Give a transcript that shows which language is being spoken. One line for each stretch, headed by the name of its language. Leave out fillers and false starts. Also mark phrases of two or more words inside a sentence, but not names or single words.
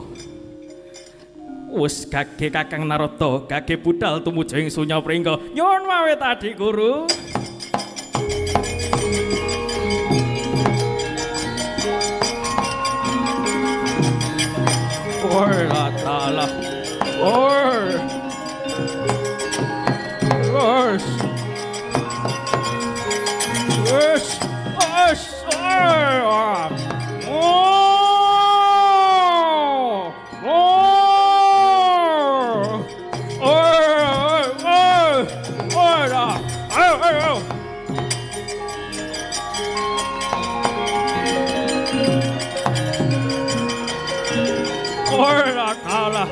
Javanese: Wis gage Kakang Narada, gage budal tumuju ing Sunya Pringga. Nyuwun mawit Adi Guru. Oi la tala.
English: Oi. Yes. Yes. Yes. Oh. Oh. Oh.
Javanese: Ora kalah.